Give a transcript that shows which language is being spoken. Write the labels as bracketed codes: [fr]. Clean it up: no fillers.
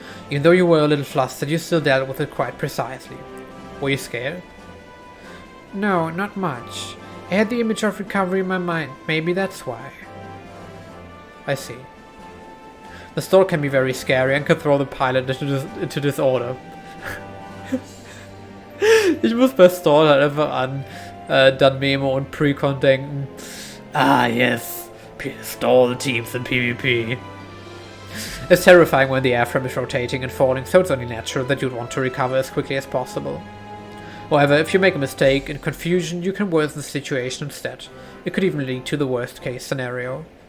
[en] Even though you were a little flustered, you still dealt with it quite precisely. Were you scared? No, not much. I had the image of recovery in my mind. Maybe that's why. I see. The stall can be very scary and can throw the pilot into disorder. [de] Ich muss bei Stall halt einfach an Dan Memo und Precon denken. [en] Ah, yes. Stall teams in PvP. It's terrifying when the airframe is rotating and falling, so it's only natural that you'd want to recover as quickly as possible. However, if you make a mistake in confusion, you can worsen the situation instead. It could even lead to the worst case scenario.